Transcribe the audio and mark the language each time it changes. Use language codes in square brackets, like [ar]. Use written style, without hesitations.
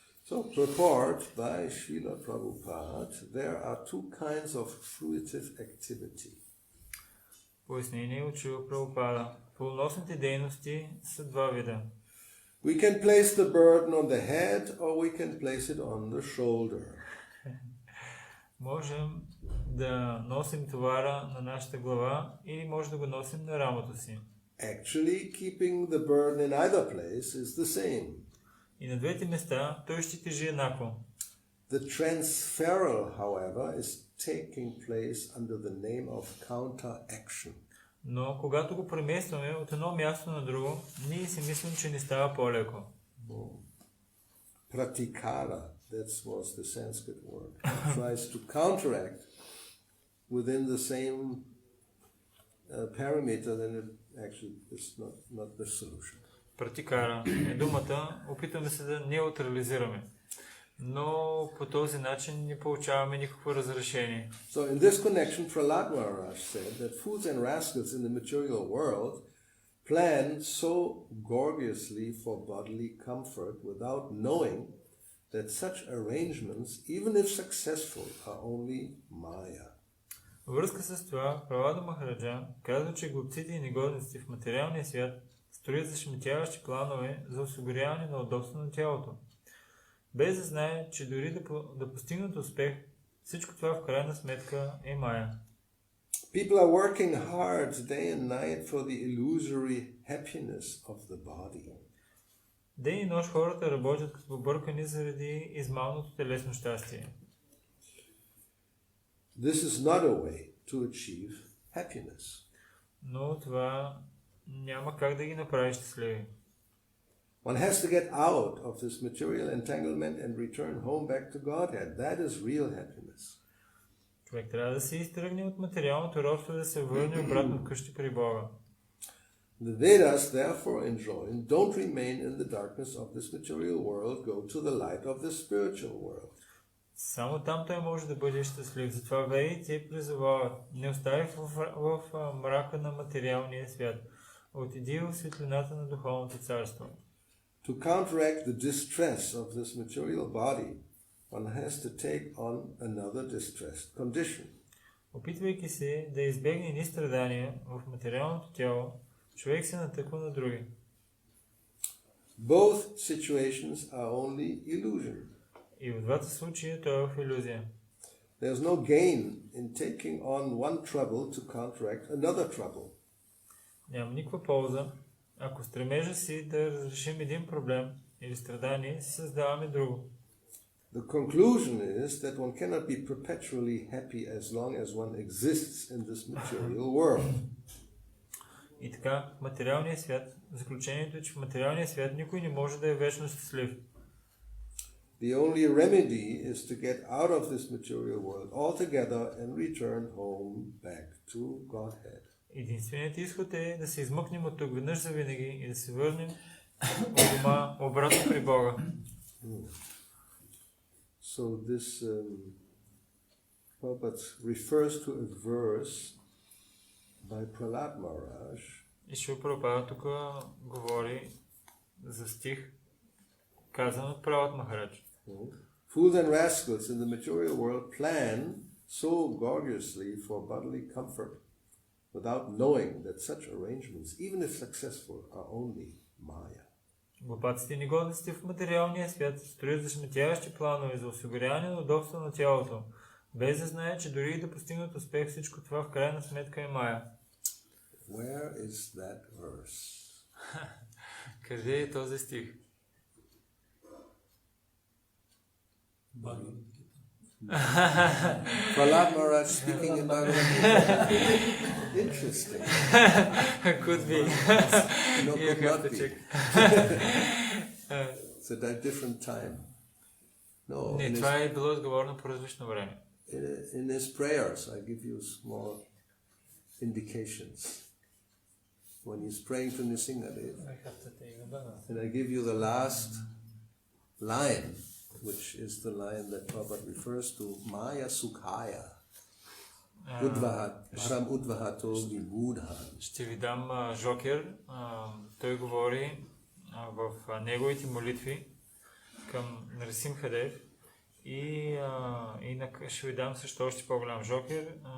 [en] So, purport by Srila Prabhupada, there are two kinds of fruitive activity. [bg] Пояснение от Шрила Прабхупада. Плодоносните дейности са два вида. [en] We can place the burden on the head or we can place it on the shoulder. [bg] Можем да носим товара на нашата глава или може да го носим на рамото си. [en] Actually, keeping the burden in either place is the same. [bg] И на двете места той ще тежи еднакво. [en] The transferal, however, is taking place under the name of counteraction. [bg] Но когато го преместваме от едно място на друго, ние си мислим, че не става по-леко. [en] Pratikara, that was the Sanskrit word, tries to counteract within the same parameter, then it actually is not the solution. [bg] Пратикара е думата, опитваме се да неутрализираме. Но по този начин не получаваме никакво разрешение. [en] So in this connection, Prahlad Maharaj said that fools and rascals in the material world plan so gorgeously for bodily comfort without knowing that such arrangements, even if successful, are only maya. [bg] Във връзка с това, Пралада Махараджа казва, че глупците и негодниците в материалния свят строят зашеметяващи планове за осигуряване на удобство на тялото, без да знае, че дори да постигнат успех, всичко това в крайна сметка е мая. [en] People are working hard day and night for the illusory happiness of the body. [bg] Ден и нощ хората работят като побъркани заради измамното телесно щастие. [en] This is not a way to achieve happiness. [bg] Но това няма как да ги направи щастливи. [en] One has to get out of this material entanglement and return home back to Godhead. That is real happiness. [bg] Човек трябва да се изтръгне от материалното робство и да се върне обратно вкъщи при Бога. [en] The Vedas therefore enjoin, don't remain in the darkness of this material world, go to the light of the spiritual world. [bg] Само там той може да бъде щастлив. Затова ведите призовават, не остави в мрака на материалния свят. Отиди в светлината на духовното царство. [en] To counteract the distress of this material body, one has to take on another distressed condition. [bg] Опитвайки се да избегне ни страдания в материалното тяло, човек се натъква на други. [en] Both situations are only illusion. [bg] И в двата случая той е в илюзия. [en] There's no gain in taking on one trouble to counteract another trouble. [bg] Няма никаква полза, ако стремежа си да разрешим един проблем или страдание, си създаваме друго. [en] The conclusion is that one cannot be perpetually happy as long as one exists in this material world. [bg] И така, в материалния свят, заключението е, че в материалния свят никой не може да е вечно щастлив. [en] The only remedy is to get out of this material world altogether and return home back to Godhead. [bg] Единственият изход е да се измъкнем от тук веднъж за винаги и да се върнем от дома обратно при Бога. [en] So this Prabhupada refers to a verse by Prahlad Maharaj. [bg] И Шрила Прабхупада тук говори за стих, казан от Пралад Махарадж. [en] Fools and rascals in the material world plan so gorgeously for bodily comfort without knowing that such arrangements, even if successful, are only maya. [bg] Глупаците и негодниците в материалния свят строят зашеметяващи планове за осигуряване на удобство на тялото, без да знае, че дори и да постигнат успех, всичко това в крайна сметка е мая. [en] Where is that verse? [bg] Къде е този стих? [en] Prahlad Maharaj speaking in Bhagavad Gita. Interesting. Could be. No, You could have not to be. check. It's a different time. No, [bg] Не, това е било отговорно по различно време. [en] in his prayers, I give you small indications. When he's praying to Nrsimhadev, and I give you the last lion, which is the lion that Prabhupada refers to, [sa] Maya Sukhaya, Param Udvahato Vibudhan. [bg] Ще ви дам Жокер. Той говори в неговите молитви към Нарисимхадев и ще ви дам също още по-голям Жокер.